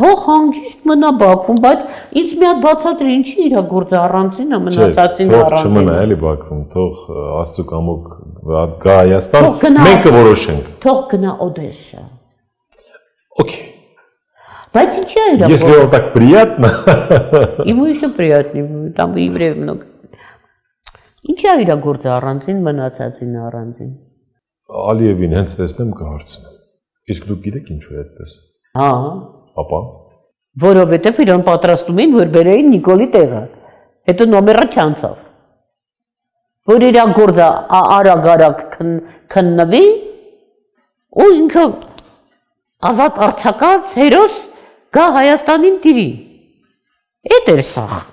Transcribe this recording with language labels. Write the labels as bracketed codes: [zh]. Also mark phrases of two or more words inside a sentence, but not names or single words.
[hy] Թող հանգիստ մնա Բաքվում, բայց ինձ մի հատ բացատրի, ինչի իր գործը առանցին է, մնացածին առանցին։ առանցին։ Թող չմնա էլի Բաքվում, թող Աստծո կամոք գա Հայաստան, մենք կորոշենք։ Թող գնա Օդեսա։ Okay. Բայց ինչի է իր գործը։ [ru] Если вам так приятно. Ему еще приятнее, там евреев много. [hy] Ինչի է իր գործը առանցին, մնացածին առանցին։ Ալիևին հենց տեսնեմ կհարցնեմ։ Իսկ դուք գիտեք ինչու է այդպես։ Հա։ Ապա։ Որովհետև իրան պատրաստում էին, որ բերեին Նիկոլի տեղը։ Հետո նոմերը չանցավ։ Որ իր գործը արագ քննվի, ու ինքը ազատ արձակած հերոս գա Հայաստանին տիրի։ Էդ էր սա։